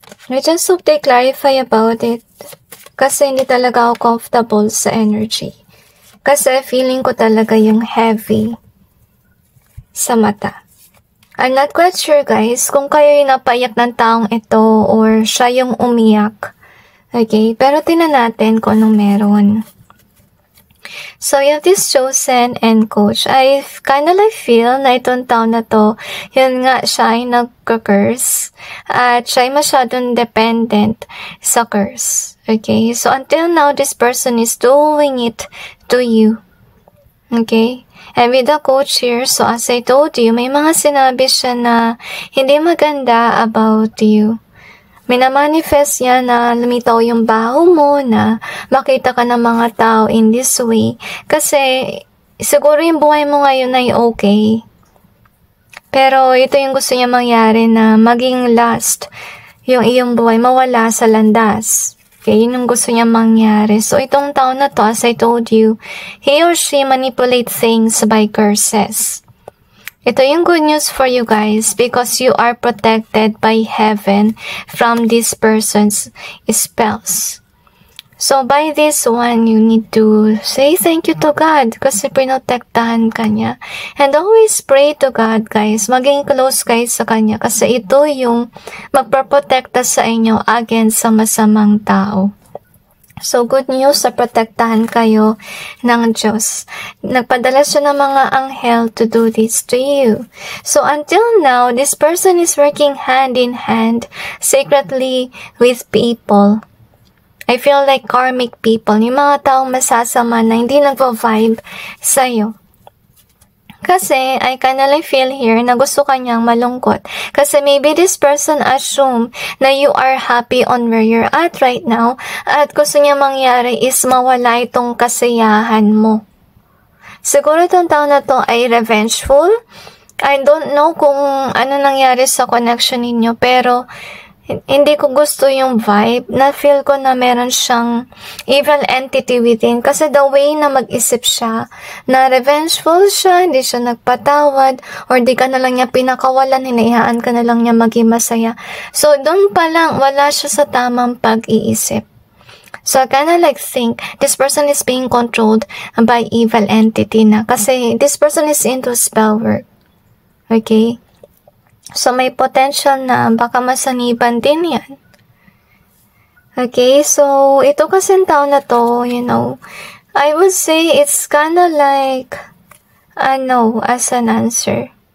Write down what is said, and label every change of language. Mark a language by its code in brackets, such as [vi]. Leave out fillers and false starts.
[en] I just hope they clarify about it. [tl] Kasi hindi talaga ako comfortable sa energy. Kasi feeling ko talaga yung heavy sa mata. [en] I'm not quite sure guys [tl] kung kayo yung napaiyak ng taong ito or siya yung umiyak. Okay, pero tingnan natin kung anong meron. [en] So, you have this chosen and coach. I kinda like feel [tl] na itong taon na to, yun nga, siya ay nagka-curse. At siya ay masyadong dependent sa curse. [en] Okay? So, until now, this person is doing it to you. Okay? And with the coach here, so as I told you, [tl] may mga sinabi siya na hindi maganda [en] about you. [tl] Minamanifest niya na lumitaw yung baho mo, na makita ka ng mga tao [en] in this way. [tl] Kasi, siguro yung buhay mo ngayon ay okay. Pero, ito yung gusto niya mangyari na maging last yung iyong buhay, mawala sa landas. Okay, yun yung gusto niya mangyari. [en] So, [tl] itong taon na to, [en] as I told you, he or she manipulate things by curses. [tl] Ito yung [en] good news for you guys because you are protected by heaven from this person's spells. So, by this one, you need to say thank you to God [tl] kasi pinotektahan ka niya. [en] And always pray to God, guys. [tl] Maging close kayo sa Kanya kasi ito yung magpaprotekta sa inyo against sa masamang tao. So, good news sa protektahan kayo ng Diyos. Nagpadala siya ng mga anghel [en] to do this to you. So, until now, this person is working hand in hand, secretly with people. I feel like karmic people, [tl] yung mga taong masasama na hindi nagva-vibe sa'yo. Kasi, [en] I kinda like feel here [tl] na gusto kanyang malungkot. Kasi maybe this person assume na you are happy on where you're at right now at gusto niya mangyari is mawala itong kasiyahan mo. Siguro itong tao na to ay revengeful. [en] I don't know [tl] kung ano nangyari sa connection ninyo pero hindi ko gusto yung vibe na feel ko na meron siyang evil entity within kasi the way na mag-isip siya na revengeful siya, hindi siya nagpatawad or di ka na lang niya pinakawalan, hinayaan ka na lang niya maging masaya. So doon pa lang wala siya sa tamang pag-iisip. [en] So I kinda like think this person is being controlled by evil entity na kasi this person is into spell work. Okay? [tl] So, may potential na baka masaniban din yan. [en] Okay, so, [tl] ito kasing tao na to, [en] you know, I would say it's kinda like a no as an answer.